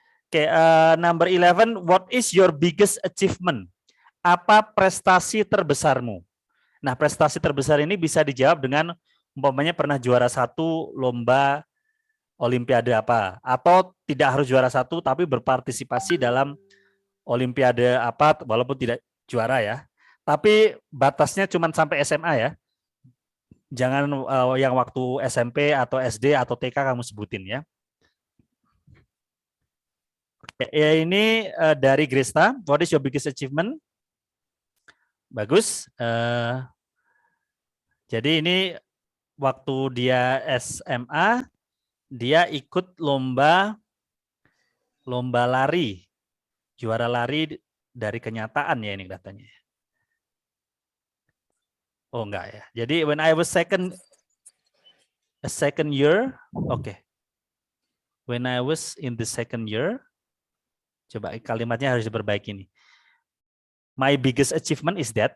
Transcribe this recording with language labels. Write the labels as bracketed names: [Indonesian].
[English] Oke, number 11, what is your biggest achievement? [Indonesian] Apa prestasi terbesarmu? Nah, prestasi terbesar ini bisa dijawab dengan umpamanya pernah juara 1 lomba olimpiade apa, atau tidak harus juara 1 tapi berpartisipasi dalam olimpiade apa walaupun tidak juara ya. Tapi batasnya cuma sampai SMA ya. Jangan yang waktu SMP atau SD atau TK kamu sebutin ya. Ya, ini dari Gresta. [English] What is your biggest achievement? [Indonesian] Bagus. Jadi ini waktu dia SMA, dia ikut lomba lari, juara lari dari kenyataan ya ini katanya. Oh enggak ya. [English] Jadi when I was second year, okay. When I was in the second year, [Indonesian] coba kalimatnya harus diperbaiki nih. [English] My biggest achievement is that.